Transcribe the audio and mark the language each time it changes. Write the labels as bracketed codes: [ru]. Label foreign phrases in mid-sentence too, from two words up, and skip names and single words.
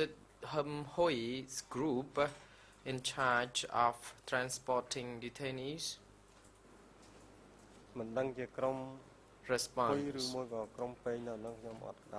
[en] it Hum Hoi's group in charge of transporting detainees? Response. [km] មួយក៏ក្រុមពេញនៅហ្នឹងខ្ញុំអត់ស្ដាប់